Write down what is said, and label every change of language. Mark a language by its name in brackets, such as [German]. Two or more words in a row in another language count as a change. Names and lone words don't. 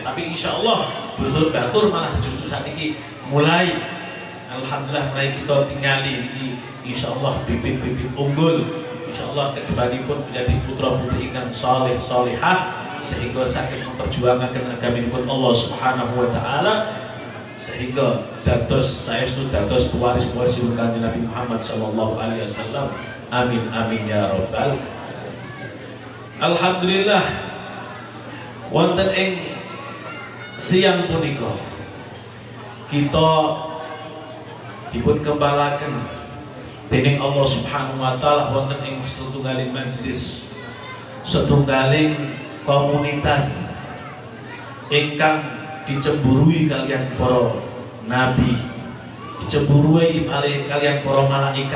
[Javanese] Tapi insyaallah dusun Batur malah justru sakniki mulai alhamdulillah mulai kita tingali niki insyaallah bibit-bibit unggul. Insyaallah kedepanipun menjadi putra-putri ingkang saleh salihah sehingga saged memperjuangkan agamanipun Allah [Arabic] سبحانه وتعالى [Javanese] sehingga saestu dados pewaris-pewaris Kanjeng Nabi Muhammad [Arabic] صلى الله عليه وسلم. آمين آمين يا رب. [Javanese] Alhamdulillah wonten ing siang punika kita dipun kembalaken dening Allah [Arabic] سبحانه وتعالى [Javanese] wonten ing setunggaling majelis, setunggaling komunitas ingkang dicemburui kalian para nabi, dicemburui kalian para malaikat.